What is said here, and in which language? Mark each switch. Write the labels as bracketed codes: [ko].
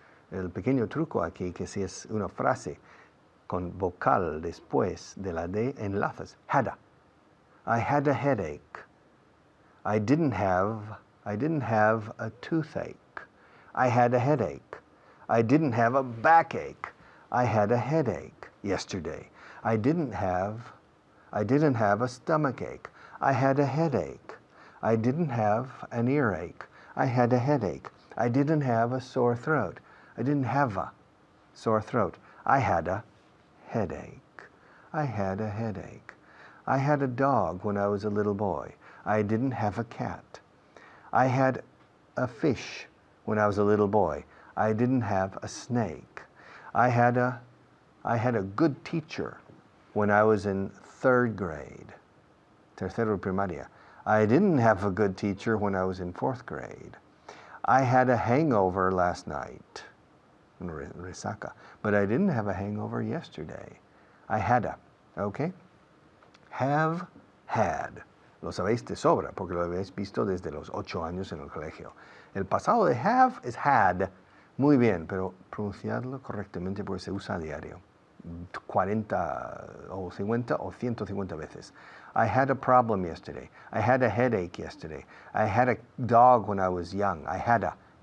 [es] El pequeño truco aquí, que si es una frase con vocal después de la D, enlazas. [en] Had. I had a headache. I didn't have a toothache. I had a headache. I didn't have a backache. I had a headache yesterday. I didn't have a stomachache. I had a headache. I didn't have an earache. I had a headache. I didn't have a sore throat. I didn't have a sore throat. I had a headache. I had a headache. I had a dog when I was a little boy. I didn't have a cat. I had a fish when I was a little boy. I didn't have a snake. I had a good teacher when I was in third grade, [es] tercero primaria. [en] I didn't have a good teacher when I was in fourth grade. I had a hangover last night, resaca, but I didn't have a hangover yesterday. I had a, okay? Have, had. [es] Lo sabéis de sobra porque lo habéis visto desde los 8 años en el colegio. El pasado de have es had. Muy bien, pero pronunciadlo correctamente porque se usa a diario. 40 o 50 o 150 veces. [en] I had a problem yesterday. I had a headache yesterday. I had a dog when I was young. I had a.